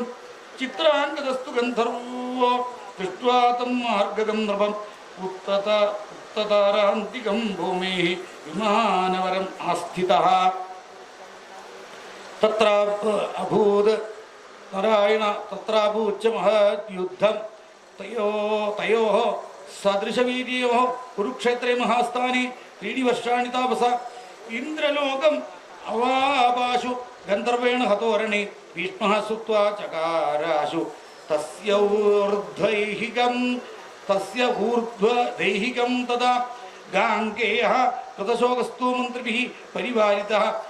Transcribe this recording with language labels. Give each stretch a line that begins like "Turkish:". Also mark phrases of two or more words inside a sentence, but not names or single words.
Sanskrit: ചിത്രാംഗതസ്തു ഗന്ധർവോ ദൃഷ്ട്വാ തം മാർഗകം നൃപം ഉത്തതാരാന്തികം ഭൂമേഃ വിമാനവരം ആസ്ഥിതഃ. തത്രാഭൂത് നാരായണ തത്രാഭൂച്ച മഹദ്യുദ്ധം തയോഃ സദൃശവീര്യോഃ കുരുക്ഷേത്രേ മഹാസ്ഥാനി त्रीणि वर्षाणि तापस इन्द्रलोकम् अवापाशु गन्धर्वेण हतोरणे भीष्मः सुत्वा चकाराशु तस्य ऊर्ध्वदैहिकं तदा गाङ्गेयः कृतशोकस्तु मन्त्रिभिः परिवारितः